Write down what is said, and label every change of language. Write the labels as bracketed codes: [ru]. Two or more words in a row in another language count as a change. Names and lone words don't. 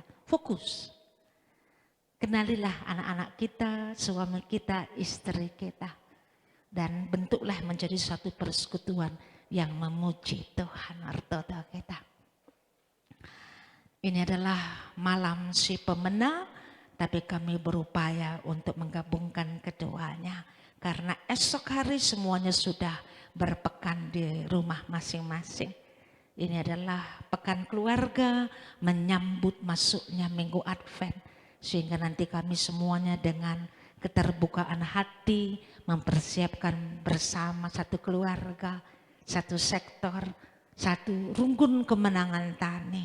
[id] Fokus. Kenalilah anak-anak kita, suami kita, istri kita. Dan bentuklah menjadi satu persekutuan yang memuji Tuhan Artodo kita. Ini adalah malam [btx] si pemena, [id] tapi kami berupaya untuk menggabungkan keduanya. Karena esok hari semuanya sudah berpekan di rumah masing-masing. Ini adalah pekan keluarga menyambut masuknya Minggu Advent. Sehingga nanti kami semuanya dengan keterbukaan hati mempersiapkan bersama satu keluarga, satu sektor, satu Runggun Kemenangan Tani.